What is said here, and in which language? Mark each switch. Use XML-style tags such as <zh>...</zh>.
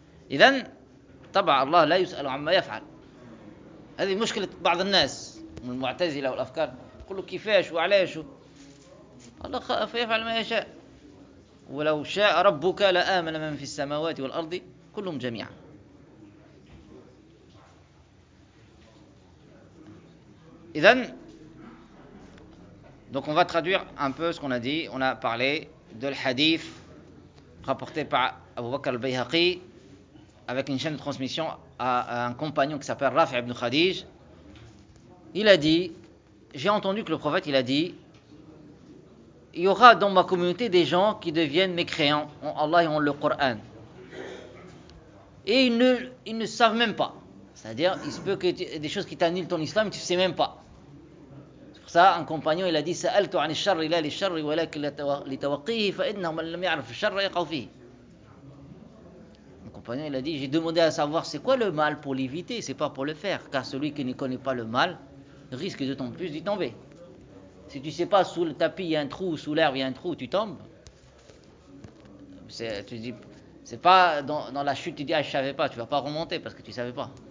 <ar>إذن طبع الله لا يسأل عما يفعل. هذه مشكلة بعض الناس من المعتزلة والأفكار، يقول له كيفاش وعلاش الله فيفعل ما يشاء، ولو شاء ربك لآمن من في السماوات والأرض كلهم جميعا.</ar> <fr>إذن Donc on va traduire un peu ce qu'on a dit. On a parlé de l'hadith rapporté par Abu Bakr al-Bayhaqi avec une chaîne de transmission à un compagnon qui s'appelle Rafi ibn Khadij. Il a dit, j'ai entendu que le prophète il a dit, il y aura dans ma communauté des gens qui deviennent mécréants en Allah et en le Coran. Et ils ne savent même pas. C'est-à-dire, il se peut que des choses qui t'annulent ton islam, tu ne sais même pas. Ça, un compagnon, il a dit,</fr> <ar>سألت عن الشر إلى للشر ولكن لتوقيه فإنه من لم يعرف الشر يقعو فيه.</ar> <fr>Un compagnon, il a dit, j'ai demandé à savoir c'est quoi le mal pour l'éviter, c'est pas pour le faire, car celui qui ne connaît pas le mal risque d'autant plus d'y tomber. Si tu sais pas sous le tapis il y a un trou, sous l'herbe il y a un trou, tu tombes. C'est pas dans la chute, tu dis, ah, je savais pas, tu vas pas remonter parce que tu savais pas.</fr>